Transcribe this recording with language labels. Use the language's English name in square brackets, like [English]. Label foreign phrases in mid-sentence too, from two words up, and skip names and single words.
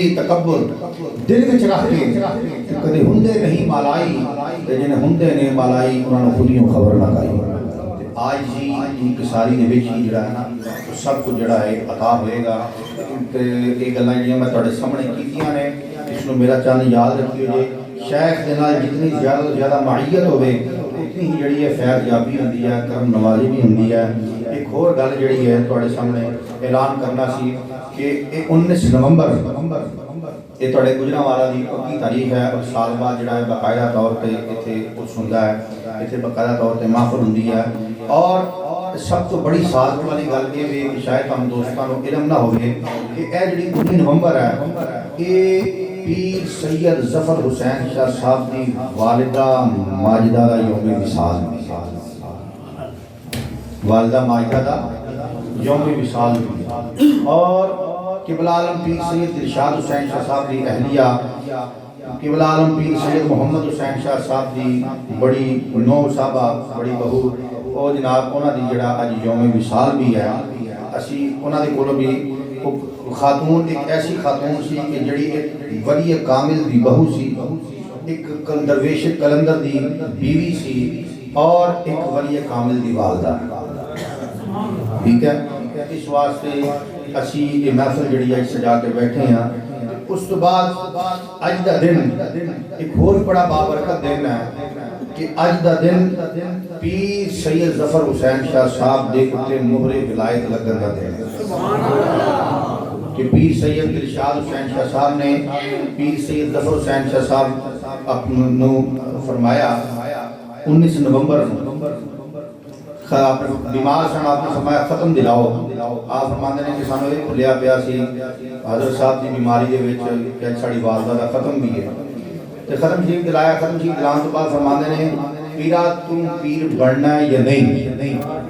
[Punjabi] ہی تکبر دل وچ رکھ کے کدے ہندے نہیں مالائی تے جنے ہندے نے مالائی انہاں نو خود ہی خبر نہ کائی آج جی انکساری دے وچ ہی جڑا ہے نا سب کچھ جڑا ہے عطا ہوئے گا تے یہ گلاں جڑیاں میں تواڈے سامنے کیتیاں نے اس نو میرا چاہن یاد رکھیو جے شیخ دے نال جتنی زیادہ معیت ہوے اتنی ہی جڑی ہے فیض یابی ہوندی ہے کرم نوازی بھی ہوندی ہے ایک اور گل جڑی ہے تواڈے سامنے اعلان کرنا سی کہ 19 نومبر یہ تواڈے گجرانوالا دی پکی تاریخ ہے اور سال بعد جڑا ہے باقاعدہ طور تے ایتھے کچھ ہوندا ہے ایتھے باقاعدہ طور تے محفل ہوندی ہے اور سب تو بڑی سعادت والی گل یہ ہے کہ شاید ہم دوستاں نو علم نہ ہوے کہ اے جڑی 19 نومبر ہے یہ پیر سید ظفر حسین شاہ صاحب دی والدہ ماجدہ دا یوم وصال والدہ ماجدہ دا یوم وصال اور قبلہ عالم پیر سید دلشاد حسین شاہ صاحب دی اہلیہ قبلہ عالم پیر سید محمد حسین شاہ صاحب دی بڑی نو صاحبہ بڑی بہو او جناب انہاں دی جڑا اج یوم وصال بھی ہے اسی انہاں دے کولوں بھی خاتون ایک ایسی خاتون سی کہ جڑی ایک ولی کامل دی بہو سی ایک درویش کلندر دی بیوی سی اور ایک ولی کامل دی والدہ ٹھیک ہے اس واسطے اسی یہ محفل جڑی ہے سجا کے بیٹھے ہیں اس تو بعد اج دا دن ایک اور بڑا بابرکت دن ہے کہ اج دا دن پیر سید ظفر حسین شاہ صاحب دے اتے مہر ولایت لگن دا دن کہ پیر سید دلشاد حسین شاہ صاحب نے پیر سید ظفر حسین شاہ صاحب اپنو فرمایا 19 نومبر بیمار سن آپ نے فرمایا ختم دلاؤ آپ فرماندے نے کہ سانو یہ بھولیا پیا سی حضرت صاحب دی بیماری دے وچ کہ ساڈی والدہ دا ختم بھی ہے تے ختم شریف دلایا ختم شریف دلان تو بعد فرماندے نے پیرا [Urdu] تم پیر بننا ہے یا نہیں